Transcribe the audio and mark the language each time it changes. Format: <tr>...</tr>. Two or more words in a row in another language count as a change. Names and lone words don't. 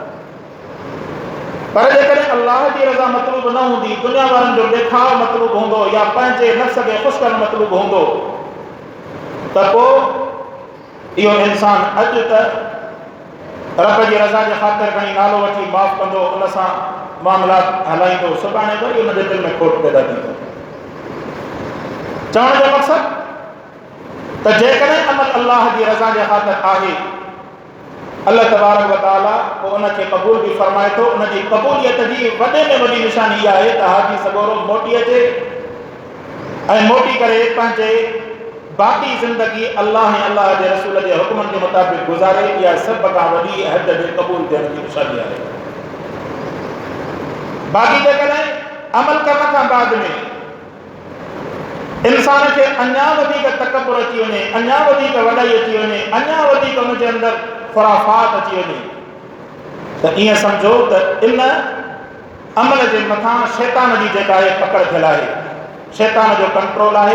<sd>पर जेकॾहिं अल्लाह जी रज़ा मतलूब न हूंदी, दुनिया वारनि जो ॾेखाव मतलूब हूंदो या पंहिंजे नफ़्स खे ख़ुशि करणु मतलूब हूंदो त पोइ इहो इंसान अॼु त रब जी रज़ा जे ख़ातिर खणी नालो वठी माफ़ कंदो, उन सां मामलात हलाईंदो, सुभाणे वरी उनजे दिलि में खोट पैदा थींदो। चवण जो मक़सदु त जेकॾहिं अमल अल्लाह जी रज़ा जे ख़ातिर आहे त</sd> <ar>الله تبارك و تعالى</ar> <sd>उन खे क़बूल भी फरमाए थो। उन जी क़बूलियत जी वॾे में वॾी निशानी इहा आहे त हाजी सगोरो मोटी अचे ऐं मोटी करे पंहिंजे बाक़ी ज़िंदगी अल्लाह ऐं अल्लाह जे रसूल जे हुक्मनि जे मुताबिक़ गुज़ारे। इहा सभ खां वॾी हज जे क़बूल थियण जी निशानी आहे। बाक़ी जेकॾहिं अमल करण खां बाद में इंसान खे अञा वधीक तकबुर अची वञे, अञा वधीक वॾाई अची वञे, अञा वधीक हुनजे अंदरि ख़ुराफ़ात अची वञे, त ईअं सम्झो त इन अमल जे मथां शैतान जी जेका आहे पकड़ थियल आहे, शैतान जो कंट्रोल आहे।</sd>